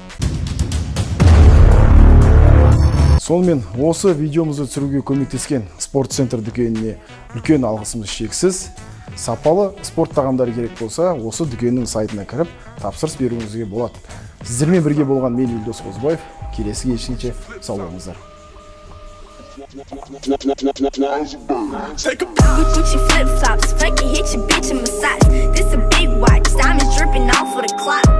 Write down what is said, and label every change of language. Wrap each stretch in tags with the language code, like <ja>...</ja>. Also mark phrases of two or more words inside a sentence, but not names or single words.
<kk>Сонымен осы видеомызды түсіруге көмектескен спорт центр дүкеніне үлкен алғысымыз шексіз. Сапалы спорт тағамдары керек болса, осы дүкеннің сайтына кіріп тапсырыс беруіңізге болады. Сіздермен бірге болған мен Елдос Қозыбаев. Келесі кездескенше сау болыңыздар.</kk> <en>Gucci flip flops, fucking hit your bitch in massage. This a big watch, diamonds dripping off of the clock.</en>